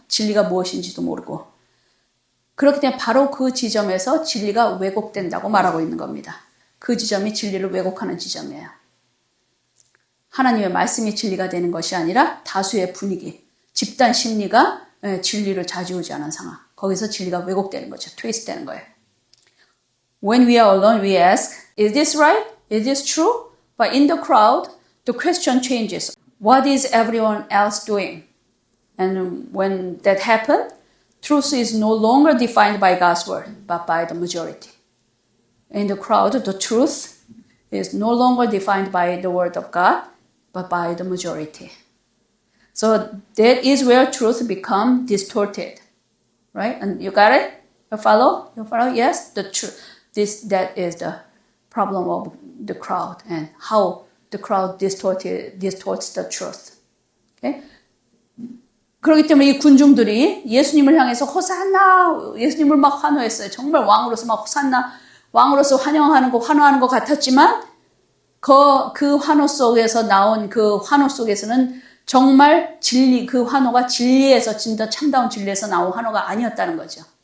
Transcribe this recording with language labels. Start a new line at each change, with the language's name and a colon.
Korean: 진리가 무엇인지도 모르고. 그렇기 때문에 바로 그 지점에서 진리가 왜곡된다고 말하고 있는 겁니다. 그 지점이 진리를 왜곡하는 지점이에요. 하나님의 말씀이 진리가 되는 것이 아니라 다수의 분위기, 집단 심리가 진리를 좌지우지하는 상황. 거기서 진리가 왜곡되는 거죠. 트위스트 되는 거예요.
English: When we are alone, we ask, is this right? Is this true? But in the crowd, the question changes. What is everyone else doing? And when that happens, truth is no longer defined by God's word, but by the majority. In the crowd, the truth is no longer defined by the word of God, but by the majority. So that is where truth becomes distorted, right? And you got it? You follow? You follow? Yes, the truth. That is the problem of the crowd and how the crowd distorts the truth. Okay?
Korean: 그렇기 때문에 이 군중들이 예수님을 향해서 호산나, 예수님을 막 환호했어요. 정말 왕으로서 막 호산나, 왕으로서 환영하는 거, 환호하는 것 같았지만 그 환호 속에서 나온 그 환호 속에서는 정말 진리, 그 환호가 진리에서, 진짜 참다운 진리에서 나온 환호가 아니었다는 거죠.